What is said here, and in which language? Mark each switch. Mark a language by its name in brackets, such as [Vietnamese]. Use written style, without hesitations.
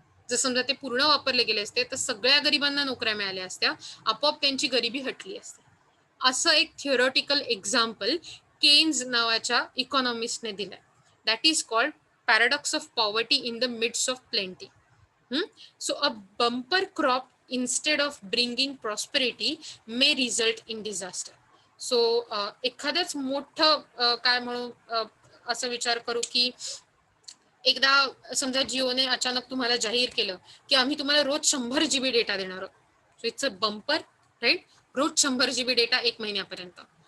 [Marathi] जर समजा ते पूर्ण वापरले गेले असते तर सगळ्या गरिबांना नोकऱ्या मिळाल्या असत्या, आपोआप त्यांची गरिबी हटली असते. असं एक थिओरिटिकल एक्झाम्पल केन्स नावाच्या इकॉनॉमिस्टने दिलंय. [English] That is called paradox of poverty in the midst of plenty. So a bumper crop instead of bringing prosperity may result in disaster. [Marathi] So एखादंच मोठं काय म्हणू असं विचार करू की एकदा समजा जिओने अचानक तुम्हाला जाहीर केलं की आम्ही तुम्हाला रोज 100 GB डेटा देणार आहोत. [English] So it's a bumper, right. [Marathi] Rose 100 GB data 1 महिन्यापर्यंत.